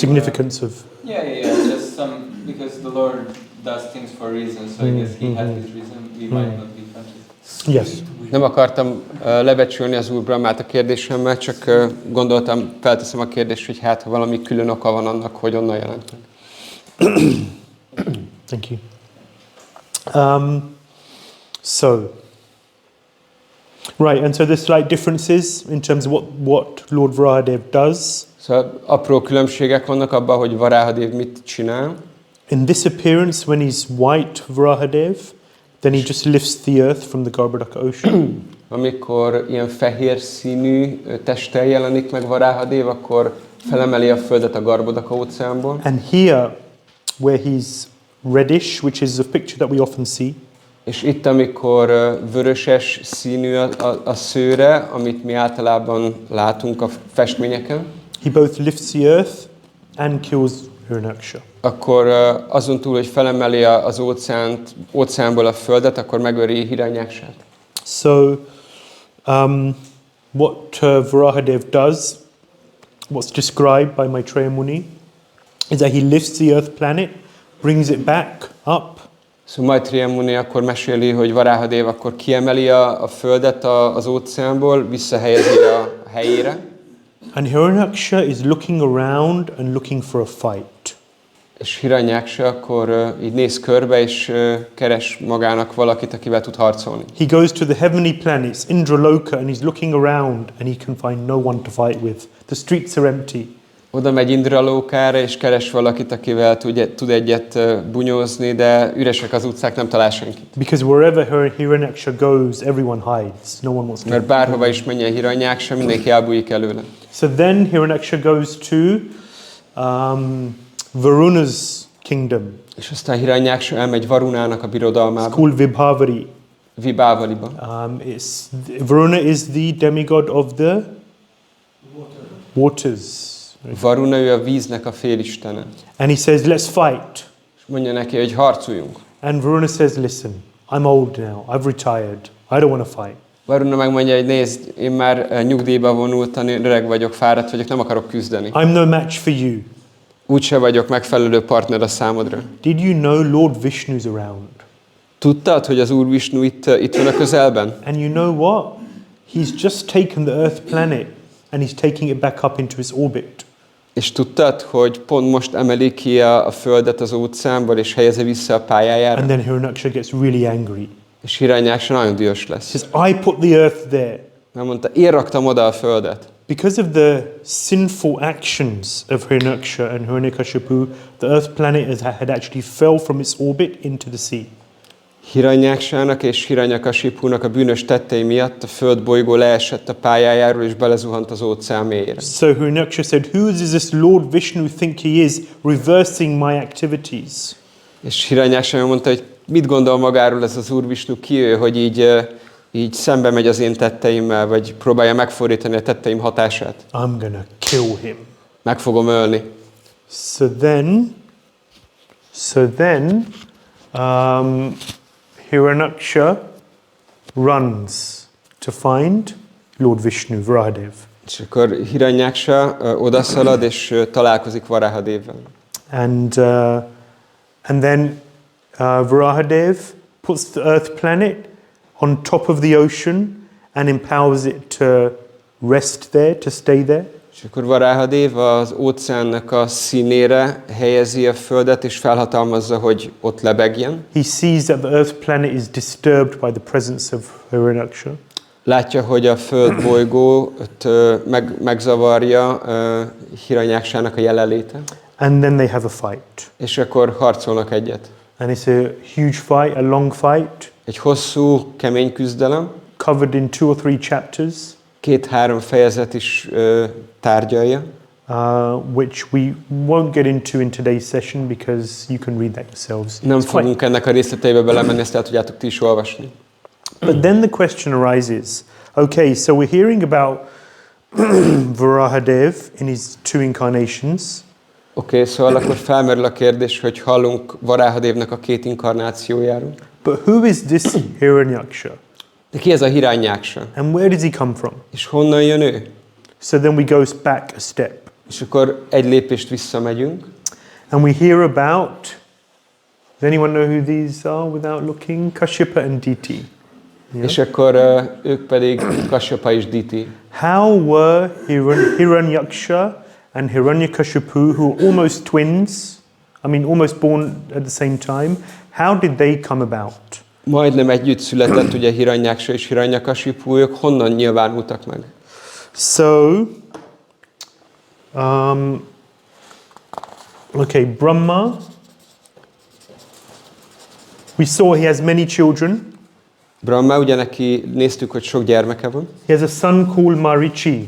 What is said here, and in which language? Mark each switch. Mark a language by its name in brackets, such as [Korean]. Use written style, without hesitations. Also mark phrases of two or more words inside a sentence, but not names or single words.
[English] Significance of. Yeah. Just some, because the Lord does things for reasons, so I guess he has his reason. We might not be conscious. Yes. [Hungarian] Nem akartam lebecsülni az Úr Brahmát a kérdésemmel, csak gondoltam, felteszem a kérdést, hogy hát ha valami külön oka van annak, hogy onnan jelent meg. [English] Thank you. Right, and so there's slight differences in terms of what Lord Varahadev does. [Hungarian] Szóval apró különbségek vannak abban, hogy Varahadev mit csinál. [English] In this appearance, when he's white Varahadev, then he just lifts the earth from the Garbhodaka ocean. [Hungarian] Amikor ilyen fehér színű testtel jelenik meg Varahadev, akkor felemeli a földet a Garbhodaka óceánból. [English] And here, where he's reddish, which is a picture that we often see, [Hungarian] és itt, amikor vöröses színű a szőre, amit mi általában látunk a festményeken, [English] he both lifts the earth and kills Hiranyaksha. [Hungarian] Akkor azon túl, hogy felemeli az óceánból a földet, akkor megöli Hiranyakshát. [English] So, what Varahadev does, what's described by Maitreya Muni, is that he lifts the earth planet, brings it back up. [Hungarian] Szóval Maitreya Muni akkor meséli, hogy Varahadev akkor kiemeli a földet az óceánból, visszahelyezi a helyére. [English] And Hiranyaksha is looking around and looking for a fight. [Hungarian] És Hiranyaksha akkor így néz körbe, és keres magának valakit, akivel tud harcolni. [English] He goes to the heavenly planets, Indraloka, and he's looking around and he can find no one to fight with. The streets are empty. [Hungarian] Oda megy Indralókára, és keres valakit, akivel tud egyet bunyózni, de üresek az utcák, nem talál senkit. [English] Because wherever Hiranyaksha goes, everyone hides. No one wants to. [Hungarian] Mert bárhova is menjen Hiranyaksha, mindenki elbújik előle. [English] So then Hiranyaksha goes to Varuna's kingdom. [Hungarian] És aztán Hiranyaksha elmegy Varunának a birodalmába. [English] It's called Vibhavari. [Hungarian] Vibhavariba. [English] Varuna is the demigod of the waters. [Hungarian] Varuna, ő a víznek a félistene. [English] And he says, let's fight. [Hungarian] És mondja neki, hogy harcoljunk. [English] And Varuna says, listen, I'm old now, I've retired, I don't want to fight. [Hungarian] Varuna megmondja, hogy nézd, én már nyugdíjba vonultam, öreg vagyok, fáradt vagyok, nem akarok küzdeni. [English] I'm no match for you. [Hungarian] Úgyse vagyok megfelelő partner a számodra. [English] Did you know Lord Vishnu's around? [Hungarian] Tudtad, hogy az Úr Vishnu itt van a közelben? [English] And you know what? He's just taken the Earth planet and he's taking it back up into his orbit. [Hungarian] És tudtad, hogy pont most emeli ki a Földet az óceánból, és helyezi vissza a pályájára? [English] And then Hiranyaksha gets really angry. [Hungarian] És Hiranyaksha nagyon dühös lesz. [English] He says, I put the Earth there. [Hungarian] Mert mondta, én raktam oda a Földet. [English] Because of the sinful actions of Hiranyaksha and Hiranyakashipu, the Earth planet had actually fell from its orbit into the sea. [Hungarian] Hiranyakshának és Hiranyakashipunak a bűnös tettei miatt a földbolygó leesett a pályájáról és belezuhant az óceán mélyére. [English] So Hiranyaksha said, who does this Lord Vishnu think he is, reversing my activities? [Hungarian] És Hiranyaksha mondta, hogy mit gondol magáról ez az Úr Vishnu, ki ő, hogy így szembe megy az én tetteimmel, vagy próbálja megfordítani a tetteim hatását. [English] I'm gonna kill him. [Hungarian] Meg fogom ölni. [English] So then, Hiranyaksha runs to find Lord Vishnu, Varahadev. [Hungarian] És akkor Hiranyaksha odaszalad, és találkozik Varahadevel. [English] And then Varahadev puts the Earth planet on top of the ocean and empowers it to rest there, to stay there. [Hungarian] És akkor Varahadev az óceánnak a színére helyezi a Földet, és felhatalmazza, hogy ott lebegjen. [English] He sees that the Earth planet is disturbed by the presence of Hiranyaksha. [Hungarian] Látja, hogy a Földbolygó megzavarja Hiranyakshának a jelenléte. [English] And then they have a fight. [Hungarian] És akkor harcolnak egyet. [English] And it's a huge fight, a long fight. [Hungarian] Egy hosszú, kemény küzdelem. [English] Covered in 2 or 3 chapters. [Hungarian] 2-3 fejezet is tárgyalja. [English] Which we won't get into in today's session because you can read that yourselves. [Hungarian] Nem fogunk ennek a részleteibe belemenni, ezt el tudjátok ti is olvasni. [English] But then the question arises, okay, so we're hearing about Varahadev in his 2 incarnations. [Hungarian] Oké, szóval akkor felmerül a kérdés, hogy hallunk Varahadevnek a 2 inkarnációjáról. [English] But who is this Hiranyaksha? [Hungarian] De ki ez a Hiranyaksha? [English] And where does he come from? [Hungarian] És honnan jön ő? [English] So then we go back a step. [Hungarian] És akkor egy lépést visszamegyünk. [English] And we hear about, does anyone know who these are without looking? Kashyapa and Diti. Yeah. [Hungarian] És akkor ők pedig Kashyapa és Diti. [English] How were Hiranyaksha and Hiranyakashipu, who are almost twins, I mean, almost born at the same time. How did they come about? [Hungarian] Majdnem együtt született ugye Hiranyáksa és Hiranyakasipu, ők honnan nyilvánultak meg? [English] So, okay, Brahma, we saw he has many children. [Hungarian] Brahma, ugye neki néztük, hogy sok gyermeke van. [English] He has a son called Marichi.